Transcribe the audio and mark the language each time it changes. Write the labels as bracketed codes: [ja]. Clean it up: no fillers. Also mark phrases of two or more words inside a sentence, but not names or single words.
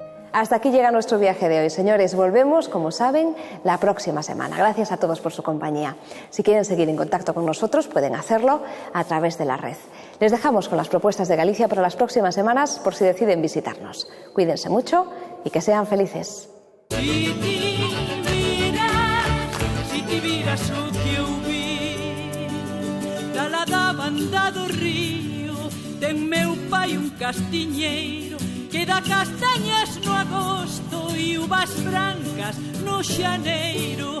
[es] Hasta aquí llega nuestro viaje de hoy, señores. Volvemos, como saben, la próxima semana. Gracias a todos por su compañía. Si quieren seguir en contacto con nosotros, pueden hacerlo a través de la red. Les dejamos con las propuestas de Galicia para las próximas semanas por si deciden visitarnos. Cuídense mucho y que sean felices. [gl] Si ti viras o que eu vi da banda do río, ten meu pai un castiñeiro que dá castañas no agosto e uvas brancas no xaneiro.